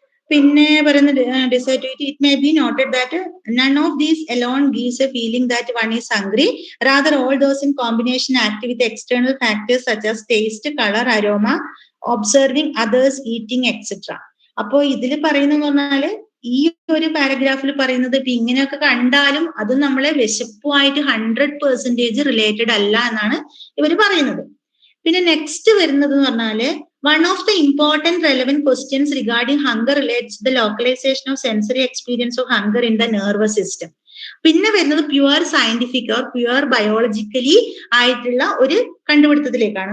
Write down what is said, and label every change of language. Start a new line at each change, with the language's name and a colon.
Malayalam: പിന്നെ പറയുന്നത്
English: Despite it may be noted that none of these alone gives a feeling that one is hungry, rather all those in combination act with external factors such as taste, colour, aroma, observing others, eating etcetera.
Malayalam: അപ്പോ ഇതിൽ പറയുന്നതെന്ന് പറഞ്ഞാല് ഈ ഒരു പാരഗ്രാഫിൽ പറയുന്നത് ഇപ്പൊ ഇങ്ങനെയൊക്കെ കണ്ടാലും അത് നമ്മളെ വിശപ്പുമായിട്ട് 100% റിലേറ്റഡ് അല്ല എന്നാണ് ഇവർ പറയുന്നത്. പിന്നെ നെക്സ്റ്റ് വരുന്നത് എന്ന് പറഞ്ഞാല്
English: one of the important relevant questions regarding hunger relates to the localization of sensory experience of hunger in the nervous system.
Malayalam: പിന്നെ വരുന്നത് pure scientific or pure biologically ആയിട്ടുള്ള ഒരു കണ്ടുപിടുത്തത്തിലേക്കാണ്.